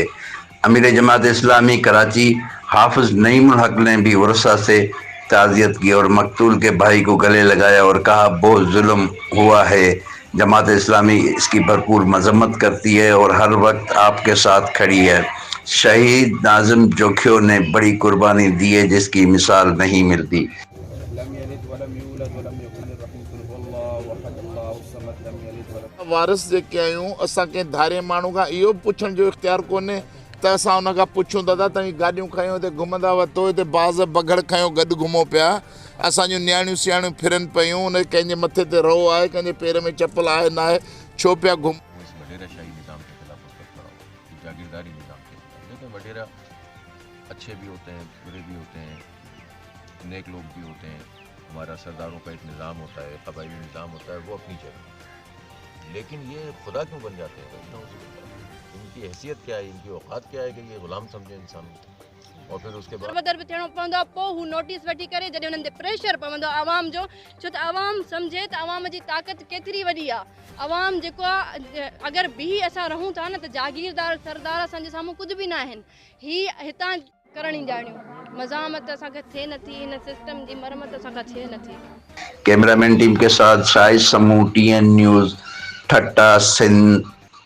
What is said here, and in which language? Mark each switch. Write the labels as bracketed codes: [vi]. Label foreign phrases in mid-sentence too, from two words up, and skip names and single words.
[ur] امیر جماعت اسلامی کراچی حافظ نعیم الحق نے بھی ورثہ سے تعزیت کی اور مقتول کے بھائی کو گلے لگایا اور کہا بہت ظلم ہوا ہے۔ جماعت اسلامی اس کی بھرپور مذمت کرتی ہے اور ہر وقت آپ کے ساتھ کھڑی ہے۔ شہید ناظم جوکھیوں نے بڑی قربانی دی ہے جس کی مثال نہیں ملتی۔ [sd] वारिस जेके आहियूं असां कंहिं धारे माण्हू खां इहो पुछण जो इख़्तियार कोन्हे त असां हुन खां पुछूं दादा तव्हां गाॾियूं खयूं हिते घुमंदा वरितो हिते बाज़ बगड़ खयो गॾु घुमो पिया। असांजूं नियाणियूं सियाणियूं फिरनि पियूं, उन कंहिंजे मथे ते रओ आहे, कंहिंजे पेर में चप्पल आहे न आहे, छो पिया घुम। [ur] وڈیرہ شاہی نظام کے خلاف اس وقت کھڑا ہوا، جاگیرداری نظام کے خلاف. لیکن وڈیرہ اچھے بھی ہوتے ہیں، برے بھی ہوتے ہیں، نیک لوگ بھی ہوتے ہیں. ہمارا سرداروں کا ایک نظام ہوتا ہے، قبائلی نظام ہوتا ہے، وہ اپنی جگہ. لیکن یہ خدا کیوں بن جاتے ہیں؟ ان کی حیثیت کیا ہے، ان کی اوقات کیا ہے کہ یہ غلام سمجھے انسان اور پھر اس کے بعد [sd] दर थियणो पवंदो आहे। पोइ हू नोटिस वठी करे जॾहिं हुननि ते प्रेशर पवंदो आहे आवाम जो, छो त आवाम सम्झे त आवाम जी ताक़त केतिरी वॾी आहे। आवाम जेको आहे अगरि बि असां रहूं था न त जागीरदार सरदार असांजे साम्हूं कुझु बि न आहिनि। ही हितां करण ॼाणियूं मज़ामत असांखे थिए नथी, हिन सिस्टम जी मरमत असांखां थिए नथी। [ur] کیمرہ مین ٹیم کے ساتھ شاہد سموں، ٹی این نیوز، ٹھٹھہ، سندھ.